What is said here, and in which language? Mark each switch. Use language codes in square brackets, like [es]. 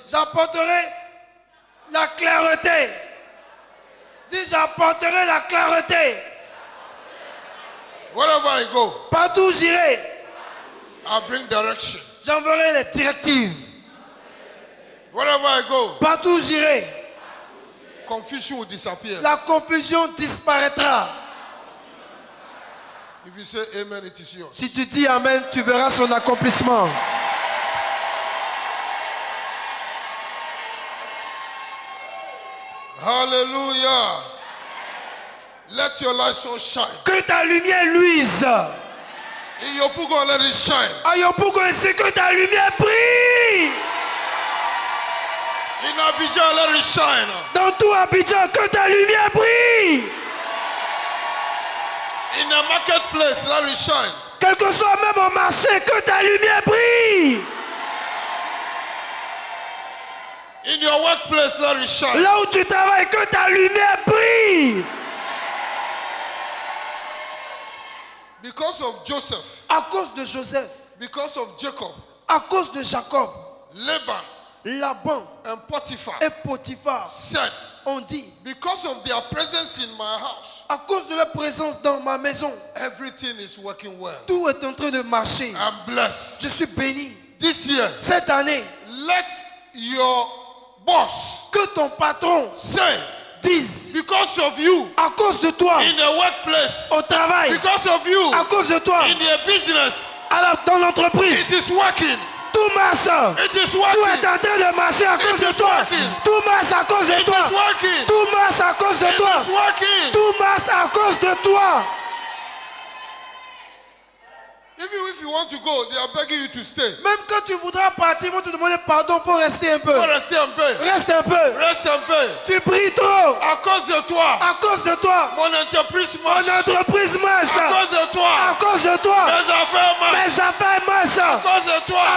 [fr] j'apporterai la clarté. Dis, j'apporterai la clarté. [en] Wherever I go, [fr] Partout où j'irai, [en] I bring direction. [fr] j'enverrai les directives. [en] Wherever I go, [fr] Partout où j'irai, [en] confusion will disappear. [fr] la confusion disparaîtra. [en] If you say amen, it is yours. [fr] Si tu dis Amen, tu verras son accomplissement. [en] Hallelujah. Let your light so shine. [fr] Que ta lumière luise. [en] In your book, let it shine. [fr] À Yopougon, c'est que ta lumière brille. [en] In Abidjan, let it shine. [fr] Dans tout Abidjan, que ta lumière brille. [en] In the marketplace, let it shine. [fr] Quel que soit même au marché, que ta lumière brille. [en] In your workplace, let it shine. [fr] Là où tu travailles, que ta lumière brille. [en] Because of Joseph, [fr] À cause de Joseph, [en] because of Jacob, [fr] à cause de Jacob, [en] Laban, [fr] Laban [en] and Potiphar [fr] et Potiphar [en] said, [fr] ont dit, [en] because of their presence in my house, [fr] à cause de leur présence dans ma maison, [en] everything is working well. [fr] tout est en train de marcher. [en] I'm blessed. [fr] Je suis béni. [en] This year, [fr] Cette année, [en] let your boss [fr] que ton patron [en] say, [fr] dise, [en] because of you [fr] à cause de toi, [en] in the workplace, [fr] au travail, [en] because of you [fr] à cause de toi, [en] in the business, [fr] dans l'entreprise, [en] it is working. [fr] tout marche. [en] It is [fr] Tout est [en] working. [fr] en train de marcher à cause [en] It [fr] de [en] is [fr] toi. [en] working. [fr] Tout marche à cause de [en] It [fr] toi. [en] is working. [fr] Tout marche à cause de [en] It [fr] toi. [en] is working. [fr] Tout marche à cause de toi. [en] if you want to go, they are begging you to stay. [fr] Même quand tu voudras partir, ils vont te demander pardon, il faut rester un peu. Faut rester un peu. Reste un peu. Reste un peu. Tu pries trop. À cause de toi, À cause de toi, mon entreprise mon marche. entreprise marche. À cause de À toi, cause de toi, mes affaires marchent. mes affaires marchent. À cause de À toi,